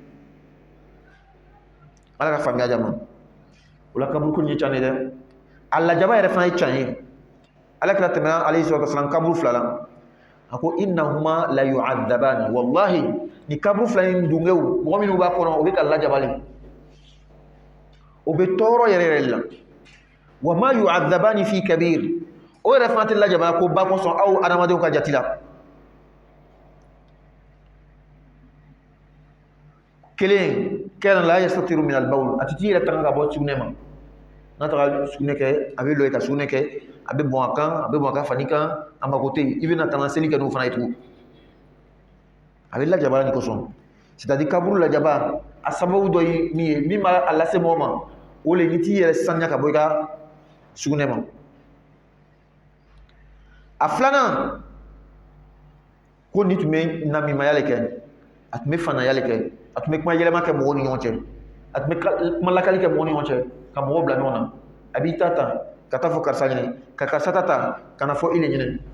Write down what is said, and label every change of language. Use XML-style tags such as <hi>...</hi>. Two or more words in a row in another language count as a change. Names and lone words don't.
<bm>ala ka faamuya di a ma o la kaburu ko nin ye can de dɛ a lajaba yɛrɛ fana ye can ye ala kira tɛmɛna</bm> <ar>عليه الصلاة والسلام</ar> <bm>kaburu fila la a ko</bm> <ar>إنهما ليعذبان</ar> <bm>wallahi ni kaburu fila in dungew mɔgɔ minnu b'a kɔnɔ o bɛ ka lajabali o bɛ tɔɔrɔ yɛrɛ la</bm> <ar>وما يعذبان في كبير</ar> <bm>o yɛrɛ fana tɛ lajaba ko ba kɔsɔn aw adamadenw ka jati la kelen kana</bm> <ar>لا يستتر من البول</ar> <bm>a tɛ t'i yɛrɛ tanga ka bɔ sugunɛ ma n'a taga sugunɛ kɛ a bɛ lɔ i ka sugunɛ kɛ a bɛ bɔn a kan fani kan a mako tɛ yen i bɛna ka na seli kɛ n'o fana ye tugun a bɛ lajaba ni kosɔn c'est-à-dire kaburu lajaba a sababu dɔ ye min ye min b'a lase mɔgɔ ma o le ni t'i yɛrɛ saniya ka bɔ i ka sugunɛ ma a filanan ko nin tun bɛ namimaya le kɛ a tun bɛ fanaya le kɛ a tun bɛ kuma yɛlɛma kɛ mɔgɔw ni ɲɔgɔn cɛ a tun bɛ kuma lakali kɛ mɔgɔw ni ɲɔgɔn cɛ ka mɔgɔw bila ɲɔgɔn na a b'i ta ka taa fɔ karisa ɲini ka karisa ta ka na fɔ i le ɲini</bm>